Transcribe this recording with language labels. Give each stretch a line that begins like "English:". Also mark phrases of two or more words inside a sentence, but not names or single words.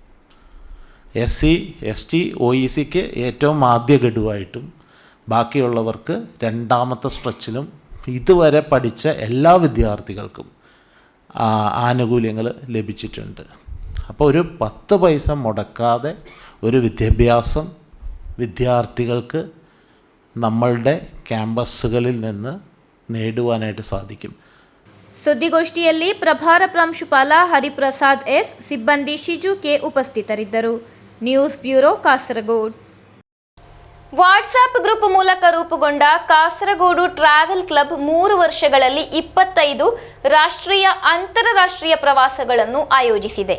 Malayalam: SC, ST, OECക്ക് ഏറ്റവും ആദ്യ ഗഡുവായിട്ടും ബാക്കിയുള്ളവർക്ക് രണ്ടാമത്തെ സ്ട്രെച്ചിലും ഇതുവരെ പഠിച്ച എല്ലാ വിദ്യാർത്ഥികൾക്കും ആനുകൂല്യങ്ങൾ ലഭിച്ചിട്ടുണ്ട്. അപ്പോൾ ഒരു 10 പൈസ മുടക്കാതെ ഒരു വിദ്യാഭ്യാസം വിദ്യാർത്ഥികൾക്ക് നമ്മളുടെ ಕ್ಯಾಂಪಸ್ಗಳಲ್ಲಿ നിന്ന് നേടുവാനായിട്ട് സാധിക്കും.
Kannada: ಸುದ್ದಿಗೋಷ್ಠಿಯಲ್ಲಿ ಪ್ರಭಾರ ಪ್ರಾಂಶುಪಾಲ ಹರಿಪ್ರಸಾದ್ S, ಸಿಬ್ಬಂದಿ ಶಿಜು ಕೆ ಉಪಸ್ಥಿತರಿದ್ದರು.
English: news bureau,
Kannada: ಕಾಸರಗೋಡು.
English: WhatsApp group
Kannada: ಮೂಲಕ ರೂಪುಗೊಂಡ ಕಾಸರಗೋಡು ಟ್ರಾವೆಲ್ ಕ್ಲಬ್ 3 ವರ್ಷಗಳಲ್ಲಿ 25 ರಾಷ್ಟ್ರೀಯ ಅಂತಾರಾಷ್ಟ್ರೀಯ ಪ್ರವಾಸಗಳನ್ನು ಆಯೋಜಿಸಿದೆ.